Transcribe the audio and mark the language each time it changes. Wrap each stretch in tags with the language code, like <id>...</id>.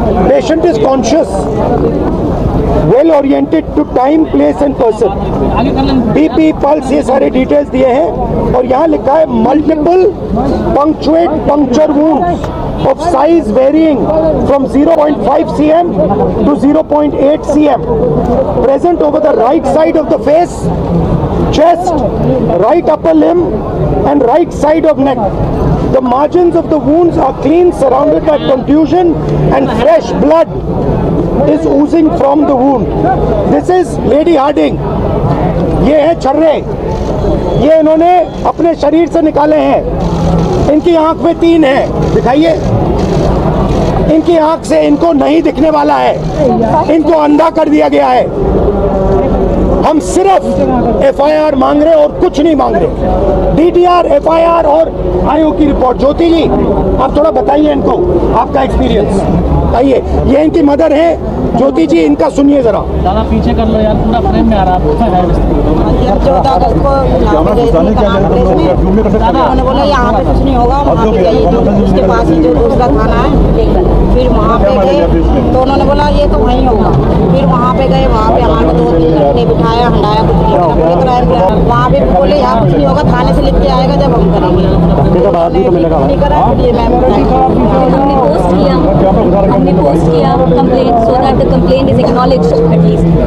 <en>Patient is conscious, well oriented to time, place and person.</en> <hi>BP, pulse, ये सारे details दिए हैं। और यहाँ लिखा है</hi> <en>Multiple punctuate puncture wounds of size varying from 0.5 cm to 0.8 cm present over the right side of the face, chest, right upper limb and right side of neck. The margins of the wounds are clean, surrounded by contusion and fresh blood is oozing from the wound. This is Lady Harding.</en> <hi>ये है छर्रे, ये इन्होंने अपने शरीर से निकाले हैं। इनकी आंख में 3 है, दिखाइए। इनकी आंख से इनको नहीं दिखने वाला है, इनको अंधा कर दिया गया है। हम सिर्फ एफआईआर मांग रहे और कुछ नहीं मांग रहे। डीटीआर, एफआईआर और आयोग की रिपोर्ट। ज्योति जी, आप थोड़ा बताइए इनको आपका एक्सपीरियंस बताइए। ये इनकी मदर है ज्योति जी, इनका सुनिए जरा। दादा पीछे कर लो यार, पूरा फ्रेम में आ रहा है। 14 अगस्त को यहाँ पे गई थी कनाट प्लेस में। उन्होंने बोला यहाँ पे कुछ नहीं होगा, वहाँ पे जाइए जो उसके पास ही जो दूसरा थाना है। फिर वहाँ पे गए तो उन्होंने बोला ये तो वहीं होगा। फिर वहाँ पे गए, वहाँ पे हमारे 2-3 घंटे बिठाया, हंडाया, कुछ नहीं होगा। वहाँ पे बोले यहाँ कुछ नहीं होगा, थाने से लिख के आएगा जब हम करेंगे। नहीं करा, ये मैम हमने पोस्ट किया complaint</hi> <en>so that the complaint is acknowledged at least.</en>